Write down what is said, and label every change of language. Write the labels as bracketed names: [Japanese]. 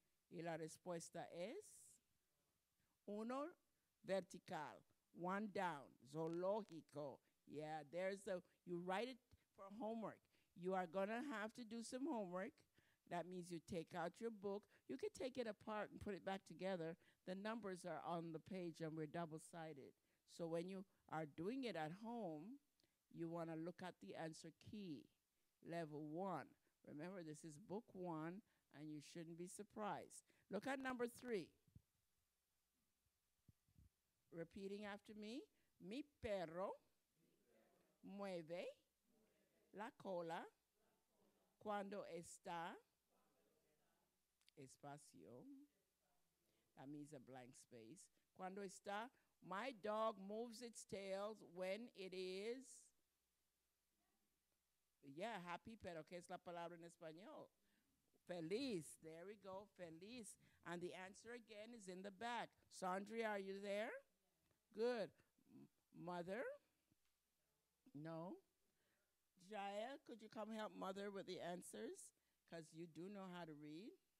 [Spanish] Y la respuesta es 1, vertical. [English] 1 down. Zoológico. Yeah, there's the, you write it for homework. You are going to have to do some homework. That means you take out your book. You can take it apart and put it back together. The numbers are on the page and we're double-sided. So when you are doing it at home, you want to look at the answer key, level 1. Remember, this is book 1, and you shouldn't be surprised. Look at number 3. Repeating after me. [Spanish] Mi perro mueve la cola cuando está espacio. [English] That means a blank space. [Spanish] Cuando está, [English] my dog moves its tail when it is, yeah, happy, [Spanish] pero ¿qué es la palabra en español? [English] Feliz. There we go, feliz. And the answer again is in the back. Sandra, are you there? Good. Mother? No. Jael, could you come help Mother with the answers? Because you do know how to read.